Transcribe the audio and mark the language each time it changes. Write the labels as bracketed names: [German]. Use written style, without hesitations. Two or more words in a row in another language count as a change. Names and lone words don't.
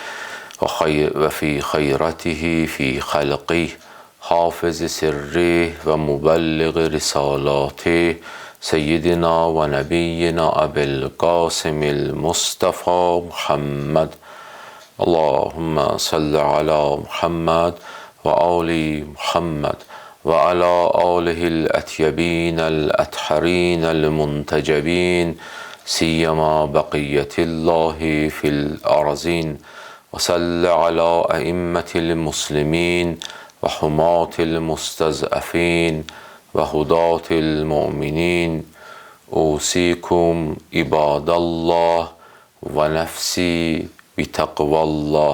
[Arabic] و في خيرته في خلقه حافظ سره ومبلغ رسالاته سيدنا ونبينا أبي القاسم المصطفى محمد. اللهم صل على محمد وآل محمد وعلى آله الأطيبين الأطهرين المنتجبين سيما بقية الله في الأرضين. وصل على أئمة المسلمين وحماة المستضعفين وهداة المؤمنين أوصيكم عباد الله ونفسي بتقوى الله.